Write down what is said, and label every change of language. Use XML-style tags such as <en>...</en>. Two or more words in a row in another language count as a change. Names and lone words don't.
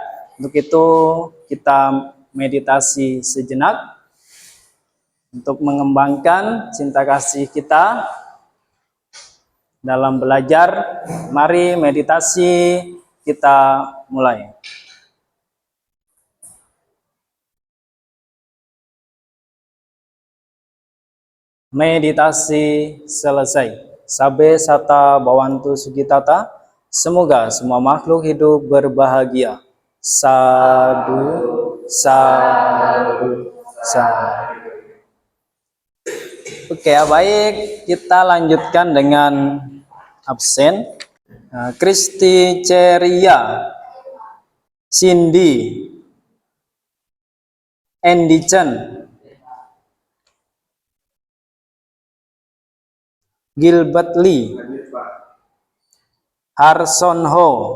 <id>Untuk itu kita meditasi sejenak untuk mengembangkan cinta kasih kita dalam belajar. Mari meditasi kita mulai. Meditasi selesai.</id> <pi>Sabe sata bawantu sugitata.</pi> <id>Semoga semua makhluk hidup berbahagia.</id> <pi>Sadu, sadu, sadu.</pi> <id>Oke, baik. Kita lanjutkan dengan absen. Kristi Ceria, Cindy, Andy Chen, Gilbert Lee, Harson Ho.</id>